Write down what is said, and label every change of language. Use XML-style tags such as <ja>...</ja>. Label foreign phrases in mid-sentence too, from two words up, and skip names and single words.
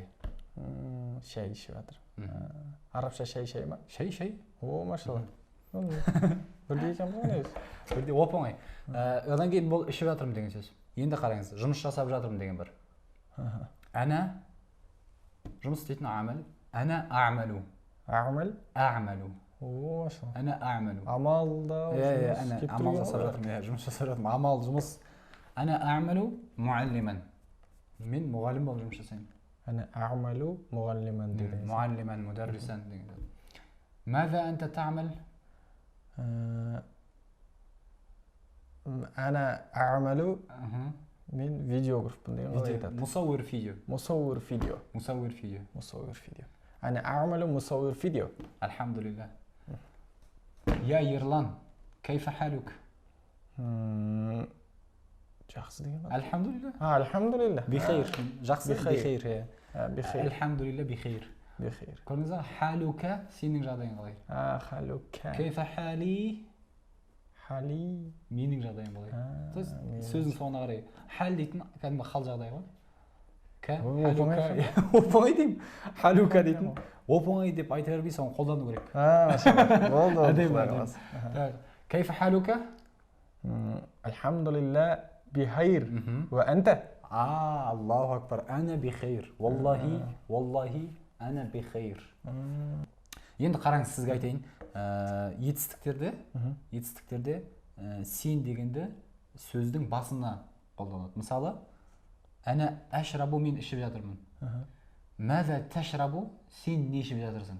<kk>Шай ішіп жатыр. Арабша шай ма? Шай. О, машалла. Бірдей екен ғой негізі. Бірдей оп-оңай. Одан кейін бұл ішіп жатырмын деген сөз. Енді қараңыз, жұмыс жасап жатырмын деген бір. Ана жұмыс істейтін амал.</kk> <ar>أنا أعمل. أعمل. О, машалла. أنا أعمل.</ar> <kk>Амалда жұмыс. Амал жасап жатырмын. Жұмыс жасап жатырмын. Амал, жұмыс.</kk> <ar>أنا أعمل معلما.</ar> <kk>Мен мұғалім болып жұмыс жасаймын.</kk> <ar>أنا أعمل معلما деген. معلما مدرسا деген. ماذا أنت تعمل؟ أنا أعمل من فيديوغرافر деген қалай айтады? مصور فيديو. مصور فيديو. مصور فيديو. مصور فيديو. أنا أعمل مصور فيديو. الحمد لله. يا يرلان كيف حالك؟</ar> <kk>жақсы деген ғой.</kk> <ar>الحمد لله. الحمد لله. بخير. жақсы بخير. بخير. الحمد لله بخير. بخير.</ar> <kk>көрдіңіз бе?</kk> <ar>حالك</ar> <kk>сенің жағдайың қалай?</kk> <ar>حالك. كيف حالي؟ حالي.</ar> <kk>менің жағдайым қалай? сөздің соңына қарай. حال дейтін кәдімгі хал жағдай ғой. оп-оңай деймін. حالك дейтін оп-оңай деп айта бермей соны қолдану керек. болды.</kk> <ar>كيف حالك؟ الحمد لله بخير. وأنت؟ الله أكبر. أنا بخير. والله أنا بخير.</ar> <kk>енді қараңыз, сізге айтайын, етістіктерде сен дегенді сөздің басына қолданады. Мысалы,</kk> <ar>أنا أشرب,</ar> <kk>мен ішіп жатырмын.</kk> <ar>ماذا تشرب,</ar> <kk>сен не ішіп жатырсың?</kk>